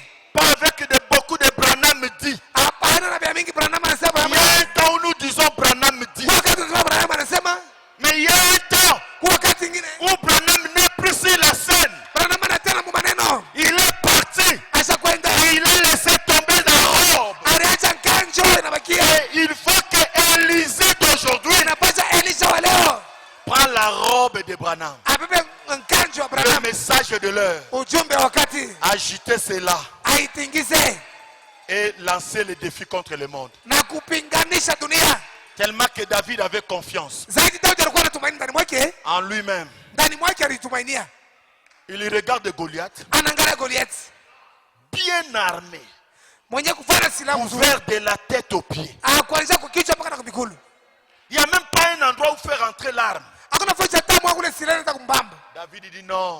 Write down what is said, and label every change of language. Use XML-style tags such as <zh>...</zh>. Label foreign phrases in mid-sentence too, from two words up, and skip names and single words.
<fr>Pas avec beaucoup de Branham dit.</fr> <sw>hapana na vya mingi Branham anasema.</sw> <fr>Il y a un temps où nous disons Branham dit.</fr> <sw>Wakati tunasema Branham anasema,</sw> <fr>Mais il y a un temps</fr> <sw>wakati mwingine</sw> <fr>où Branham n'est plus sur la scène.</fr> <sw>Branham anatena mu maneno.</sw> <fr>Il est parti.</fr> <sw>Ashakwenda.</sw> <fr>Il a laissé tomber la robe.</fr> <sw>Aliacha nkanjo inabakia.</sw> <fr>Et il faut que Élisée d'aujourd'hui</fr> <sw>Inapaswa Elisha wa leo</sw> <fr>prend la robe de Branham.</fr> <sw>abebe nkanjo wa</sw> <fr>Le</fr> <sw>Branham.</sw> <fr>message de l'heure.</fr> <sw>Ujumbe wa wakati</sw> <fr>Agiter cela</fr> <sw>aitingize</sw> <fr>et lancer le défi contre le monde.</fr> <sw>na kupinganisha dunia.</sw> <fr>Tellement que David avait confiance</fr> <sw>Zaidi Daudi alikuwa anatumaini ndani mwake,</sw> <fr>en lui-même.</fr> <sw>ndani mwake alitumainia.</sw> <fr>Il regarde Goliath,</fr> <sw>Anaangalia Goliath</sw> <fr>bien armé,</fr> <sw>mwenye kufanya silaha nzuri,</sw> <fr>couvert de la tête aux pieds.</fr> <sw>kuanzia kwa kichwa mpaka na kwa miguu.</sw> <fr>Il n'y a même pas un endroit où faire entrer l'arme.</fr> <sw>Hakuna fursa ya tamu wangu ile silaha inaweza kumbamba.</sw> <fr>David dit non,</fr>